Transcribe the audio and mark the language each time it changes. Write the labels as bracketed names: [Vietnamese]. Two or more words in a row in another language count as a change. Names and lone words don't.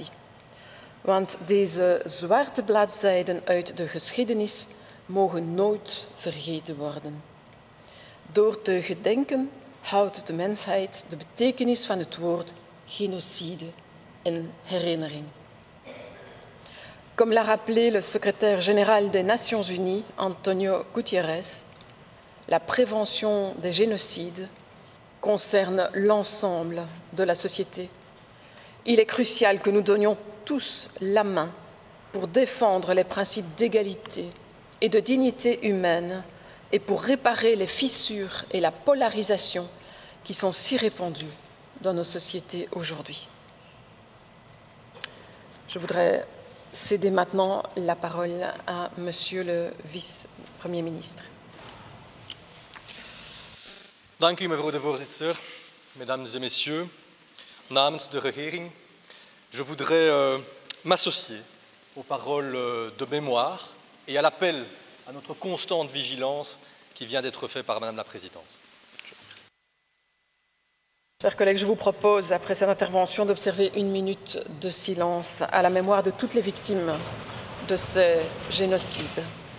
[Dutch] Want deze zwarte bladzijden uit de geschiedenis mogen nooit vergeten worden. Door te gedenken houdt de mensheid de betekenis van het woord génocide in herinnering. [French] Comme l'a rappelé le secrétaire général des Nations Unies, Antonio Guterres, la prévention des génocides concerne l'ensemble de la société. Il est crucial que nous donnions tous la main pour défendre les principes d'égalité et de dignité humaine et pour réparer les fissures et la polarisation qui sont si répandues dans nos sociétés aujourd'hui. Je voudrais céder maintenant la parole à Monsieur le vice-premier ministre. [Dutch] Dank u, mevrouw de voorzitter. [French] Mesdames et messieurs, [Dutch] namens de regering, [French] je voudrais m'associer aux paroles de mémoire et à l'appel à notre constante vigilance qui vient d'être fait par Madame la Présidente. Chers collègues, je vous propose, après cette intervention, d'observer une minute de silence à la mémoire de toutes les victimes de ces génocides.